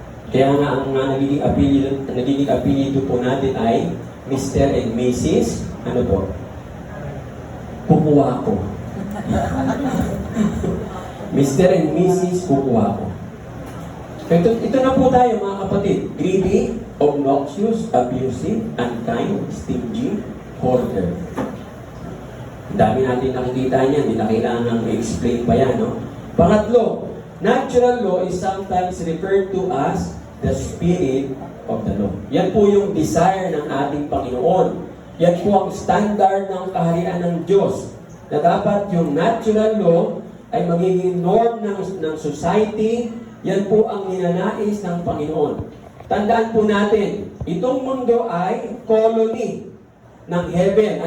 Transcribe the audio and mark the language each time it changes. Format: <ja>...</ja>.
<tl>Kaya nga ang nagiging apelido po natin ay Mr. and Mrs. Ano po? Kukuha ko. Mr. and Mrs. Kukuha ko. Ito na po tayo mga kapatid.</tl> <en>Greedy, obnoxious, abusive, unkind, stingy, hoarder.</en> <tl>Ang dami natin nakikita niyan, hindi na kailangan i-explain pa yan, no?</tl> <en>Pangatlo, natural law is sometimes referred to as the spirit of the law.</en> <tl>Yan po yung desire ng ating Panginoon. Yan po ang standard ng kaharian ng Diyos. Na dapat yung natural law ay magiging norm ng society. Yan po ang ninanais ng Panginoon. Tandaan po natin, itong mundo ay colony ng heaven.</tl>